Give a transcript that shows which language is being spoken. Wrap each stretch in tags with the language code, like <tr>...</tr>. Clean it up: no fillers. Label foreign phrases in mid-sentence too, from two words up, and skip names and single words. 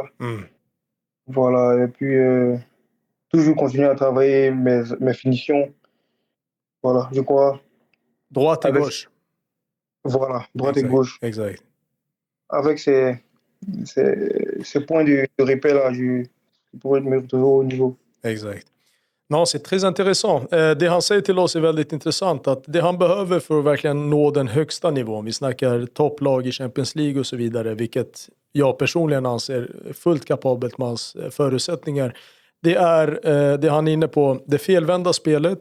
<fr>Voilà, et puis toujours continuer à travailler mes finitions. Voilà, je crois. Droite et gauche. Voilà, droite et gauche. Exact. Avec ces points de repère-là, je pourrais me retrouver au niveau. Exact. Non, c'est très intéressant.</fr> <sv>Det han säger till oss är väldigt intressant. Att det han behöver för att verkligen nå den högsta nivån, vi snackar topplag i Champions League och så vidare, vilket jag personligen anser fullt kapabelt med hans förutsättningar. Det är det han är inne på, det felvända spelet.</sv>